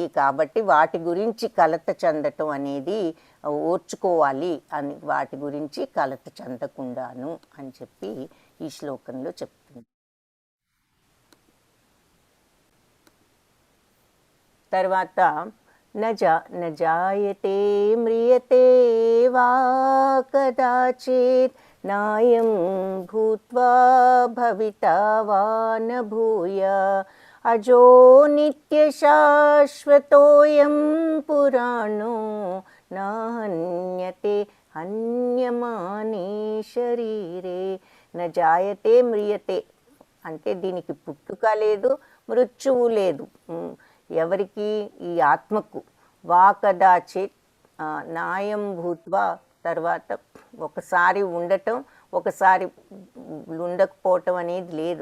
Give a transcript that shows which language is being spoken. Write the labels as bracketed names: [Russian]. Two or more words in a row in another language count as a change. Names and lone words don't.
[Telugu] కాబట్టి వాటి గురించి కలత చెందటం అనేది ఓర్చుకోవాలి అని, వాటి గురించి కలత చెందకుండాను అని చెప్పి ఈ శ్లోకంలో చెప్తుంది. [Sanskrit] తర్వాత न जायते म्रियते वा कदाचित् नायं भूत्वा भविता वा न भूय अजो नित्यशाश्वतोऽयं पुराणो न हन्यते हन्यमाने शरीरे. न जायते म्रियते [Telugu] అంటే దీనికి పుట్టుక లేదు, మృత్యువు లేదు. ఎవరికి? ఈ ఆత్మకు. [Sanskrit] వాకదాచిత్ నాయం భూత్వా, [Telugu] తర్వాత ఒకసారి ఉండటం, ఒకసారి ఉండకపోవటం అనేది లేదు.